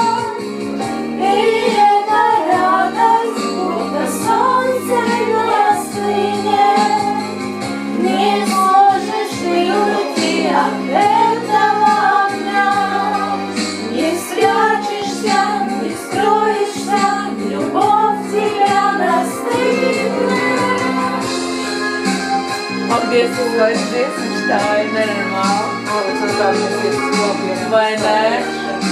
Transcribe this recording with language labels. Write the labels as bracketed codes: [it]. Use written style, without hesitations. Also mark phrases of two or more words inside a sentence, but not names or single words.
[ru] И эта радость, будто солнце не остынет, не сможешь ты уйти от этого огня, не спрячешься, не скроешься. Любовь тебя настигнет. [lv] Paldies, Uzvaļs, dziesmas, tā ir nenormāla. Vai ne?